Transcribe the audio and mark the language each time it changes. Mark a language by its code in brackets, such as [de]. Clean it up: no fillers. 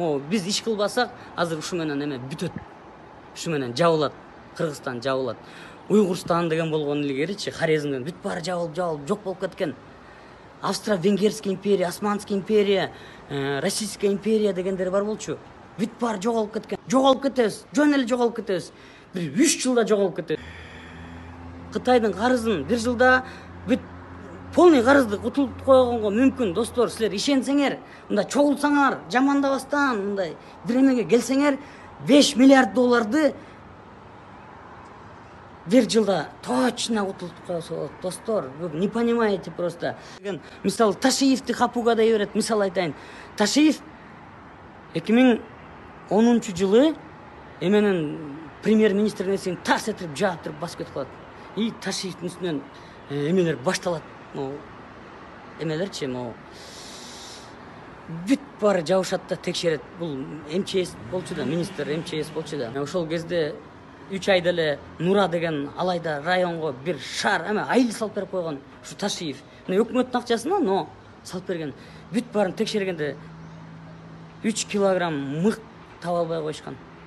[ky] Биз иш кылбасак, азыр ушу менен эме бүтөт. Ушу менен жабылат. Кыргызстан жабылат. Уйгурстан деген болгон илгеричи, Хорезмден бүт баары жабылып жок болуп кеткен. Австро-Венгерский империя, Османский империя, Российская империя дегендер бар болчу. Бүт баары жоголуп кеткен. Жоголуп кетебиз. Жөн эле жоголуп кетебиз. Бир 3 жылда жоголуп кетебиз. Кытайдын карызын 1 жылда бүт полный карызды кутулуп койгонго мүмкүн достор. Силер ишенсеңер, мындай чогулсаңар, жамандабастан мындай биремеге келсеңер, 5 миллиард долларды бир жылда точно кутулуп койсо болот достор. [ru] Вы не понимаете просто. [ky] Мисалы Ташиевди капууга дей берет. Мисал айтайын. Ташиев 2010 жылы эменин премьер-министр нерсени тарс этип жаптырып басып кетип калат. И Ташиевдин үстүнөн эмелер башталат. Эмелерчи, бүт баары жабышат да текшерет. Бул МЧС болчу да, министр МЧС болчу да. Ошол кезде 3 айда эле Нура деген алайда районго бир шаар айыл салып берип койгон ушу Ташиев. Өкмөттүн акчасына, но салып берген. Бүт баарын текшергенде 3 килограмм мык таба албай коюшкан.